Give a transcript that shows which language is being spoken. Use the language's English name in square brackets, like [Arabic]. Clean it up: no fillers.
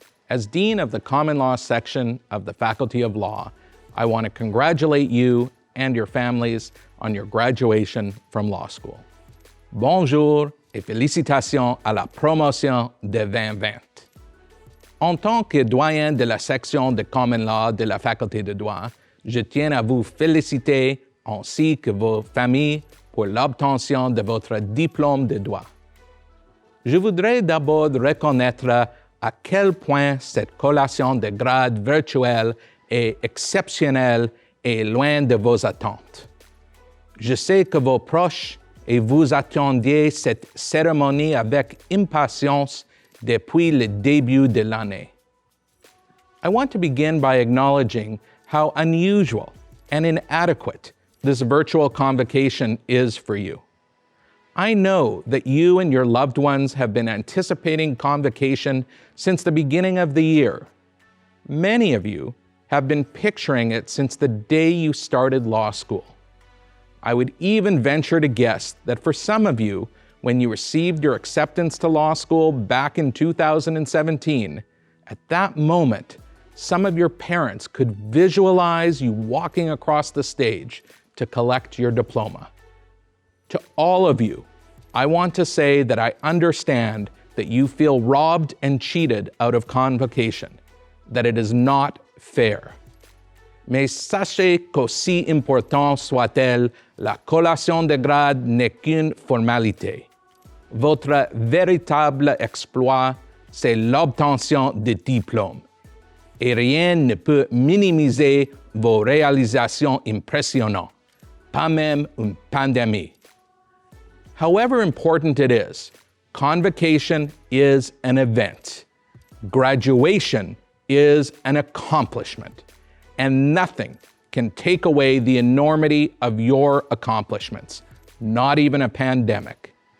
[English] As Dean of the Common Law section of the Faculty of Law, I want to congratulate you and your families on your graduation from law school. [French] Bonjour et félicitations à la promotion de 2020. En tant que doyen de la section de Common Law de la Faculté de droit, je tiens à vous féliciter ainsi que vos familles pour l'obtention de votre diplôme de droit. Je voudrais d'abord reconnaître à quel point cette collation de grade virtuelle est exceptionnelle et loin de vos attentes. Je sais que vos proches et vous attendiez cette cérémonie avec impatience depuis le début de l'année. [English] I want to begin by acknowledging how unusual and inadequate this virtual convocation is for you. I know that you and your loved ones have been anticipating convocation since the beginning of the year. Many of you have been picturing it since the day you started law school. I would even venture to guess that for some of you, when you received your acceptance to law school back in 2017, at that moment, some of your parents could visualize you walking across the stage to collect your diploma. To all of you, I want to say that I understand that you feel robbed and cheated out of convocation, that it is not fair. [French] Mais sachez qu'aussi important soit-elle, la collation de grade n'est qu'une formalité. Votre véritable exploit, c'est l'obtention de diplôme. Et rien ne peut minimiser vos réalisations impressionnantes, pas même une pandémie. [English] However important it is, convocation is an event. Graduation is an accomplishment, and nothing can take away the enormity of your accomplishments, not even a pandemic.